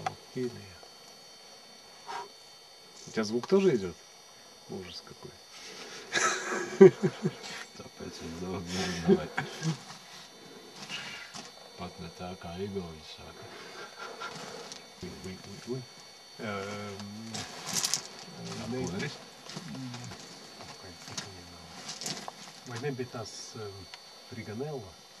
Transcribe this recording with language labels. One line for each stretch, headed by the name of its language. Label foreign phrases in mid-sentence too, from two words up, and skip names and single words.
Russian: Идея. У тебя звук тоже идет? Ужас какой.
Latvian: Tāpēc es daudz nerunāju. Pat ne tā kā Igauņi saka. Apuris. Vai nebija tas Riganella?